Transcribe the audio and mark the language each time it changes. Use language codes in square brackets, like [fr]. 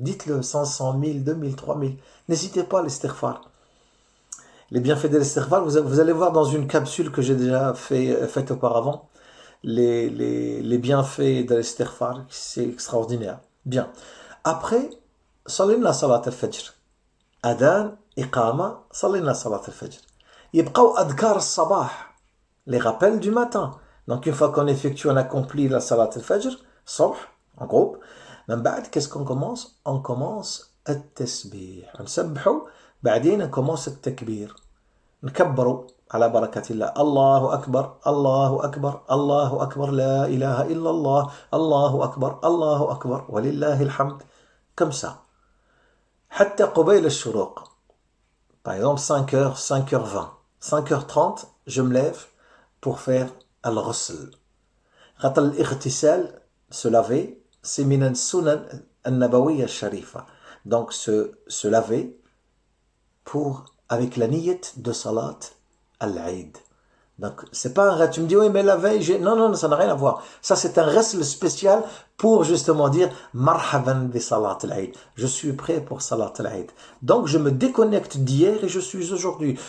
[fr] Dites-le 500, 1000, 2000, 3000. N'hésitez pas à l'istighfar. Les bienfaits de l'istighfar, vous allez voir dans une capsule que j'ai déjà faite auparavant, les bienfaits de l'istighfar, c'est extraordinaire. Bien. Après, sallayna salat al-fajr. [ar] Adhan, إقامة صلينا صلاة الفجر يبقوا أذكار الصباح [fr] les rappels du matin. Donc une fois qu'on effectue, on accomplit la salat al-fajr, صبح, en groupe, [ar] من بعد [fr] qu'est-ce qu'on commence? On commence [ar] التسبيح. نسبحوا بعدين نكموس التكبير. نكبروا على بركة الله. الله أكبر الله أكبر الله أكبر لا إله إلا الله الله أكبر الله أكبر ولله الحمد. [fr] Comme ça. [ar] حتى قبيل الشروق. [fr] Par exemple 5h, 5h20, 5h30, je me lève pour faire al-ghusl. [ar] خاطر الاغتسال, [fr] se laver, c'est [ar] من السنن النبوية الشريفة. [fr] Donc se laver pour, avec la niyat de salat al-Eid. Donc, c'est pas un reste. Tu me dis, oui, mais la veille, non, non, ça n'a rien à voir. Ça, c'est un reste spécial pour justement dire, marhaban bi salat al-Eid. Je suis prêt pour salat al-Eid. Donc, je me déconnecte d'hier et je suis aujourd'hui.